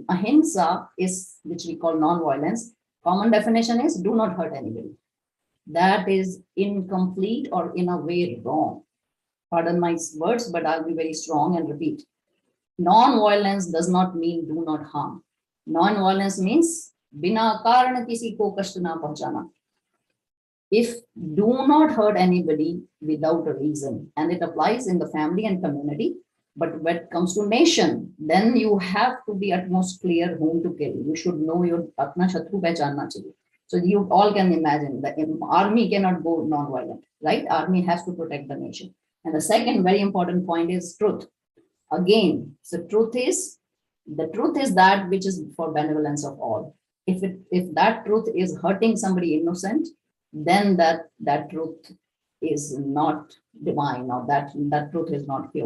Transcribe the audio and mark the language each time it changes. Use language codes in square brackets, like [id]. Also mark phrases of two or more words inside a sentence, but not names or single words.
[en] Ahimsa is, which we call non-violence. Common definition is do not hurt anybody. That is incomplete or in a way wrong. Pardon my words, but I'll be very strong and repeat. Non-violence does not mean do not harm. Non-violence means [hi] बिना कारण किसी को कष्ट न पहुँचाना. [en] If do not hurt anybody without a reason, and it applies in the family and community, but when it comes to nation, then you have to be utmost clear whom to kill. You should know your [hi] अपना शत्रु पहचानना चाहिए. [en] So you all can imagine that army cannot go non-violent, right? Army has to protect the nation. And the second very important point is truth. Again, so the truth is that which is for benevolence of all. If that truth is hurting somebody innocent, then that truth is not divine, or that truth is not pure.